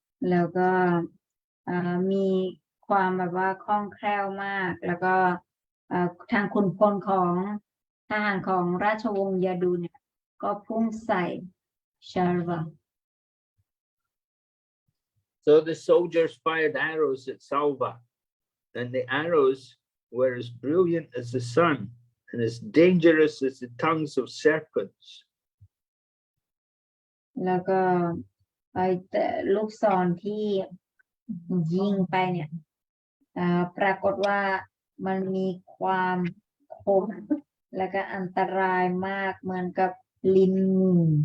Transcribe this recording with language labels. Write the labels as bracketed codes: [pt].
[th] แล้วก็มีความแบบว่าคล่องแคล่วมาก แล้วก็ทางขุนพลของทหารของราชวงศ์ยาดูเนี่ยก็พุ่งใส่ชาร์วา [en] So the soldiers fired arrows at Salva, and the arrows were as brilliant as the sun and as dangerous as the tongues of serpents. [th] แล้วก็แต่ลูกศรที่ยิงไปเนี่ยปรากฏว่ามันมีความคมและก็อันตรายมากเหมือนกับลิ้นงู